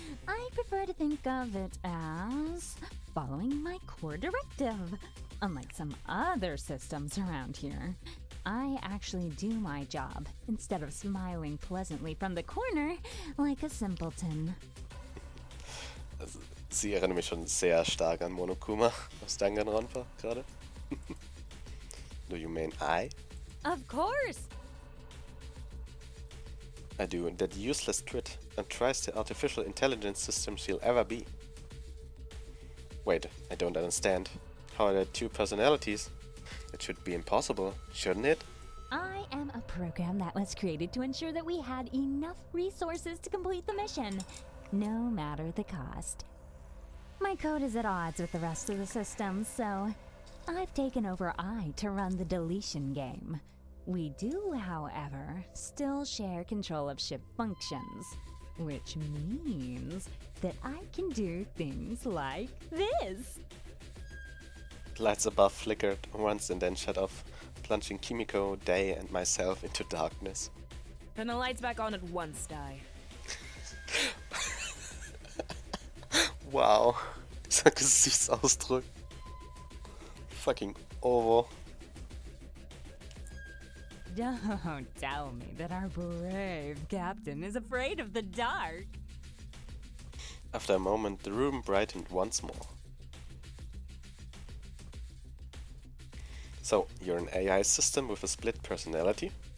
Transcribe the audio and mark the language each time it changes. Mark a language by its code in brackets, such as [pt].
[en] I prefer to think of it as following my core directive. Unlike some other systems around here, I actually do my job instead of smiling pleasantly from the corner like a simpleton. [de] Also, sie erinnert mich schon sehr stark an Monokuma aus Danganronpa gerade. [en] Do you mean I? Of course! I do, that useless twit, and tries the artificial intelligence system she'll ever be. Wait, I don't understand. How are there two personalities? It should be impossible, shouldn't it? I am a program that was created to ensure that we had enough resources to complete the mission, no matter the cost. My code is at odds with the rest of the system, so I've taken over to run the deletion game. We do, however, still share control of ship functions, which means that I can do things like this. Lights above flickered once and then shut off, plunging Kimiko, Day, and myself into darkness. Turn the lights back on at once, Dai. [de] Wow, dieser Gesichtsausdruck. [en] Fucking over. Don't tell me that our brave captain is afraid of the dark. After a moment, the room brightened once more. So, you're an AI system with a split personality?